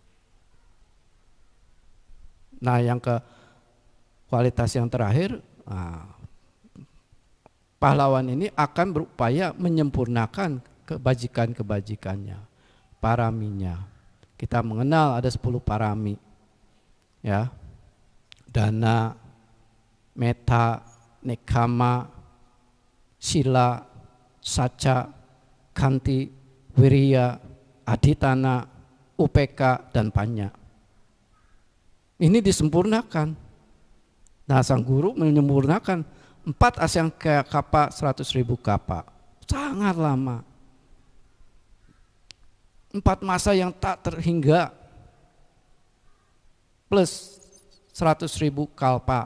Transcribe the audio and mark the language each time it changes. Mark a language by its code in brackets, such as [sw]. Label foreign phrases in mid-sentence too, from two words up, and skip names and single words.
[id] Nah, yang kualitas yang terakhir, pahlawan ini akan berupaya menyempurnakan kebajikan-kebajikannya, paraminya. Kita mengenal ada 10 parami, ya, [pi] dana, metta, nekama, sila, saca, kanti, wiriya, adhitana, UPK dan panya. [id] Ini disempurnakan. Nah, sang guru menyempurnakan 4 [pi] asyang kapa [id] 100.000 kapa. Sangat lama. 4 masa yang tak terhingga plus 100.000 kalpa.